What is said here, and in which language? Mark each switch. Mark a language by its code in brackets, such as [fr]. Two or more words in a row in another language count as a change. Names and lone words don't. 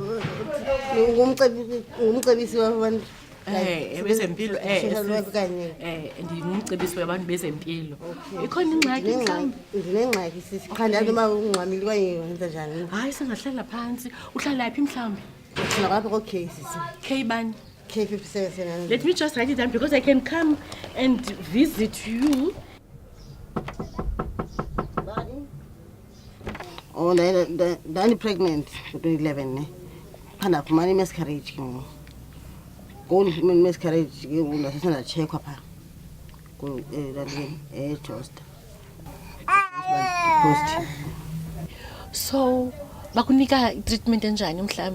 [xh] Ngumcebisi wabantu. Ebezempilo ndingumcebisi wabantu bezempilo. Ikhona ingxaki mhlawumbi? Ndinengxaki sisi. Qha ndazi uba ungxamile kwaye wenza njani. Hayi singahlala phantsi. Uhlala yaphi mhlawumbi? Uhlala apha ko-K sisi. K bani? K57. [en] Let me just write it down because I can come and visit you. [xh] Oh, ndani pregnant ngo-2011 ne. Phanda fumana i-miscarriage ke ngoku. Ngokufumana i-miscarriage ke ngoku ndasesendatshekwa phaa eJosta. So bakunika treatment enjani mhlawumbi?